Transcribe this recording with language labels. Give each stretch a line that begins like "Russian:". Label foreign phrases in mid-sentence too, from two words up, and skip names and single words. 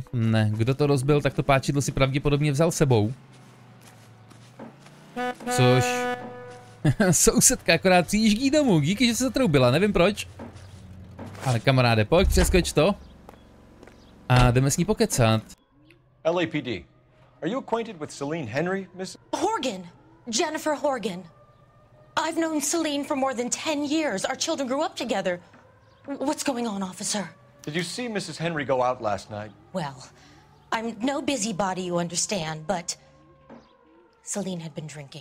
Czech: Ne, kdo to rozbil, tak to páčidlo si pravděpodobně vzal sebou. Což... Sousedka akorát přijíždí domů, díky, že se zatroubila, nevím proč. Ale kamaráde, pojď, přeskoč to. A jdeme s ní pokecat.
English: LAPD. Are you acquainted with Celine Henry, Miss? Horgan. Jennifer Horgan. I've known Celine for more than 10 years. Our children grew up together. What's going on, officer? Did you see Mrs. Henry go out last night? Well, I'm no busybody, you understand, but Celine had been drinking.